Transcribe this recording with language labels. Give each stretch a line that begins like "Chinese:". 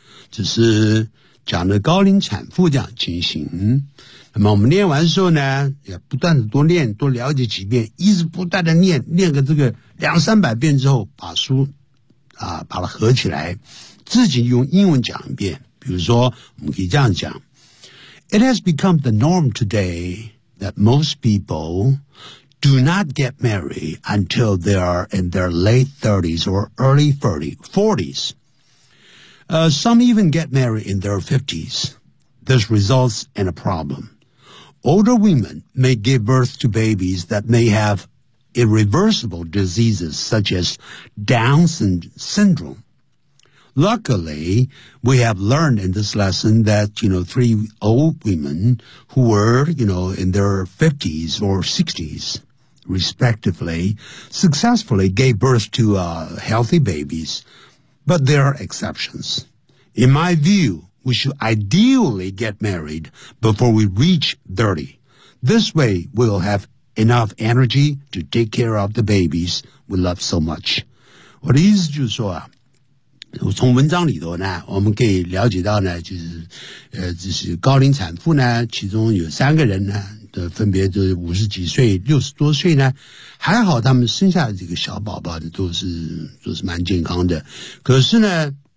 Chinese: 这是讲的高龄产妇这样情形，那么我们念完之后呢，也不断的多念，多了解几遍，一直不断的念，念个这个两三百遍之后，把书啊把它合起来，自己用英文讲一遍。比如说，我们可以这样讲
English: ：It has become the norm today that most people do not get married until they are in their late 30s or early 40s. Some even get married in their 50s. This results in a problem. Older women may give birth to babies that may have irreversible diseases such as Down syndrome. Luckily, we have learned in this lesson that, you know, three old women who were, you know, in their 50s or 60s, respectively, successfully gave birth to healthy babies. But there are exceptions. In my view, we should ideally get married before we reach 30. This way, we'll have enough energy to take care of the babies we love so much.
Chinese: 我的意思就是说啊，我从文章里头呢，我们可以了解到呢，就是就是高龄产妇呢，其中有三个人呢，的分别就是50几岁、60多岁呢，还好他们生下的这个小宝宝的都是蛮健康的，可是呢。